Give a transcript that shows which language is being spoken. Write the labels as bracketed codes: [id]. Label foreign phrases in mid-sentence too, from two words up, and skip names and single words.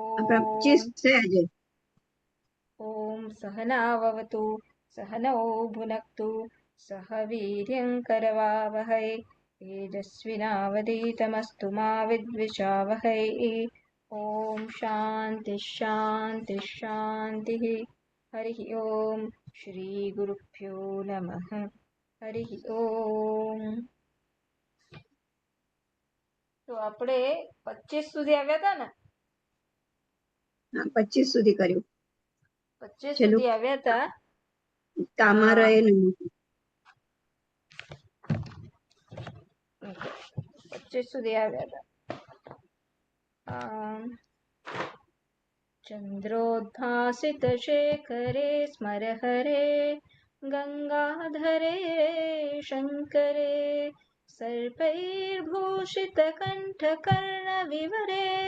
[gu] 25 ओम છે આજે. [sa] ओम सहनाववतु सहनौ भुनक्तु सह वीर्यं करवावहै तेजस्विनावधीतमस्तु मा विद्विषावहै। ओम शांति शांति शांति। हरि ओम श्री गुरुभ्यो नमः। हरि ओम। [gu] तो આપણે 25 સુધી આવ્યા હતા ને? 25 સુધી કર્યું. 25 છેલ્લું સુધી આવ્યા હતા. [sa] કામા રહે નમઃ. [gu] 25 સુધી આવ્યા હતા. [sa] चंद्रोद्भासित शेखरे स्मर हरे गंगाधरे शंकरे सर्पैर्भूषित कंठकर्ण विवरे